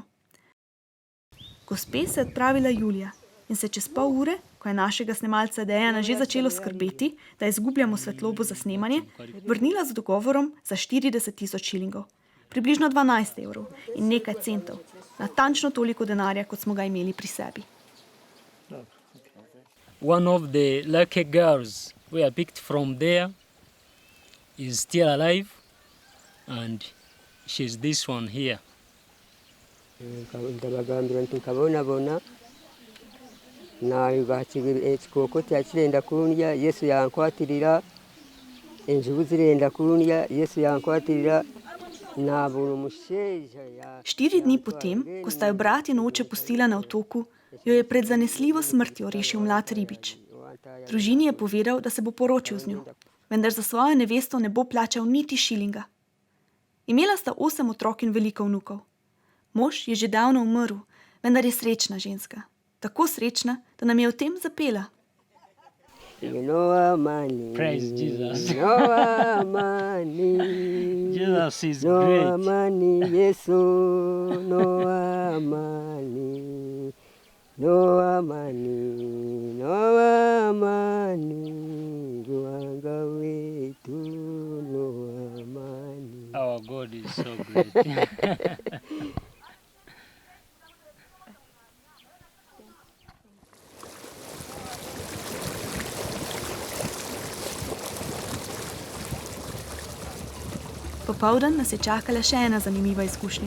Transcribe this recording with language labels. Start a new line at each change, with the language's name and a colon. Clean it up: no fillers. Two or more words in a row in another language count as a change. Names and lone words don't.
Slovenian: Gospe se je odpravila Julija in se čez pol ure, ko je našega snemalca Dejana že začelo skrbeti, da izgubljamo svetlobo za snemanje, vrnila z dogovorom za 40.000 šilingov, približno 12 evrov in nekaj centov, natančno toliko denarja, kot smo ga imeli pri sebi.
English: One of the lucky girls we are picked from there is still alive, and she's this one here.
Ganda: Ndabagambira nti nkabonabona nayo ekikooko kyakirenda kundya, Yesu yankwatirira, enjubu zirenda kundya, Yesu yankwatirira.
Slovenian: 4 dni potem, ko sta jo brat in oče pustila na otoku, jo je pred zanesljivo smrtjo rešil mlad ribič. Družini je povedal, da se bo poročil z njo, vendar za svojo nevesto ne bo plačal niti šilinga. Imela sta 8 otrok in veliko vnukov. Mož je že davno umrl, vendar je srečna ženska. Tako srečna, da nam je o tem zapela.
English: Praise Jesus. Jesus is great. Our God is so great.
Slovenian: Popoldan nas je čakala še ena zanimiva izkušnja.